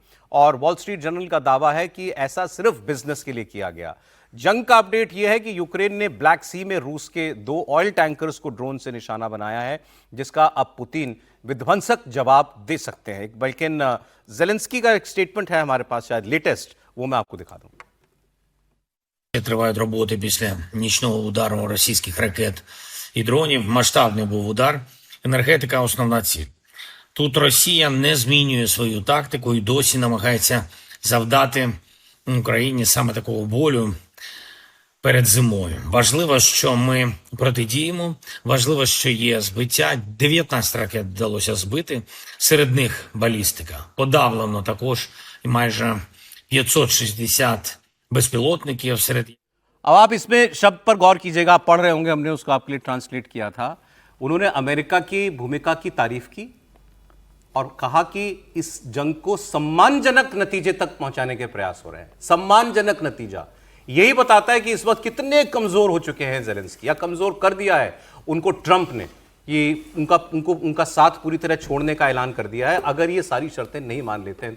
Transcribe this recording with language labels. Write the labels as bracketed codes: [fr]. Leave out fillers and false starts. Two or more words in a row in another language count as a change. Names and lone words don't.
[hi] और वॉल स्ट्रीट जर्नल का दावा है कि ऐसा सिर्फ बिजनेस के लिए किया गया। जंग का अपडेट यह है कि यूक्रेन ने ब्लैक सी में रूस के 2 [en] oil tankers [hi] को ड्रोन से निशाना बनाया है, जिसका अब पुतिन विध्वंसक जवाब दे सकते हैं। लेकिन ज़ेलेंस्की का एक स्टेटमेंट है हमारे पास, शायद लेटेस्ट, वो मैं आपको दिखा दूं। [uk] Тривають роботи після нічного удару російських ракет і дронів. Масштабний був удар. Енергетика – основна ціль. Тут Росія не змінює свою тактику і досі намагається завдати Україні саме такого болю перед зимою. Важливо, що ми протидіємо. Важливо, що є збиття. 19 ракет вдалося збити. Серед них балістика. Подавлено також майже 560 безпілотників серед. [hi] अब आप इसमें शब्द पर गौर कीजिएगा, आप पढ़ रहे होंगे, हमने उसको आपके लिए ट्रांसलेट किया था। उन्होंने अमेरिका की भूमिका की तारीफ की और कहा कि इस जंग को सम्मानजनक नतीजे तक पहुंचाने के प्रयास हो रहे हैं। सम्मानजनक नतीजा यही बताता है कि इस वक्त कितने कमजोर हो चुके हैं ज़ेलेंस्की, या कमजोर कर दिया है उनको ट्रंप ने, कि उनका साथ पूरी तरह छोड़ने का ऐलान कर दिया है अगर ये सारी शर्तें नहीं मान लेते हैं।